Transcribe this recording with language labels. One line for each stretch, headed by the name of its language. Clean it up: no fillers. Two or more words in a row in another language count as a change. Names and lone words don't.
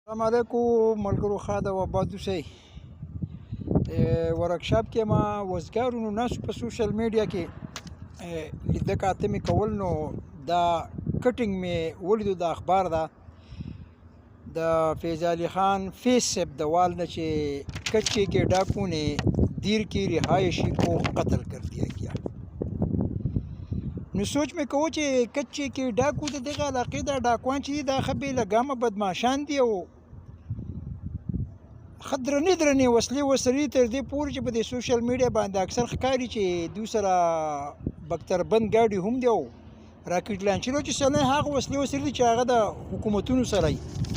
Pashto: السلام علیکم ملګرو خاده و آباد اوسئ. ورکشاپ کې ما وزګارونو ناسو په
English: social media
Pashto: کې لیده کاته مې کول، نو دا کټینګ مې ولیدو. د اخبار ده د فیض علي خان فیض صاحب د وال نه چې
Urdu: کچے کے ڈاکو نے دیر کی رہائشی کو قتل کر دیا گیا.
Pashto: نو سوچ مې کوو چې
Urdu: کچے کے
Pashto: ډاکو د دغه علاقې دا ډاکوان چې دي دا ښه بې لګامه بدماشان دي او ښه درنې وسلې ورسره دي، تر دې پورې چې په دې
English: social media
Pashto: باندې اکثر ښکاري چې دوی سره بختربند ګاډي هم دي او
English: rocket launcher
Pashto: چې سنه هغه وسلې ورسره دي چې هغه د حکومتونو سره وي.